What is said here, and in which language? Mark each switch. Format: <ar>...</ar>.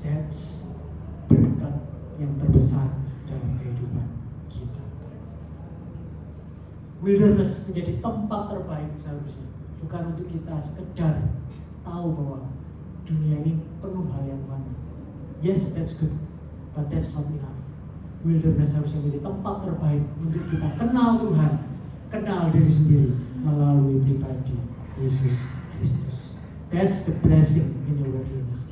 <en>That's</en> <id>berkat yang terbesar dalam kehidupan kita. Wilderness menjadi tempat terbaik seharusnya, bukan untuk kita sekedar tahu bahwa dunia ini penuh hal yang fana.</id> <en>Yes, that's good, but that's not enough.</en> <id>Wilderness harusnya menjadi tempat terbaik untuk kita kenal Tuhan, kenal diri sendiri melalui pribadi Yesus Kristus.</id> <en>That's the blessing in the wilderness.</en>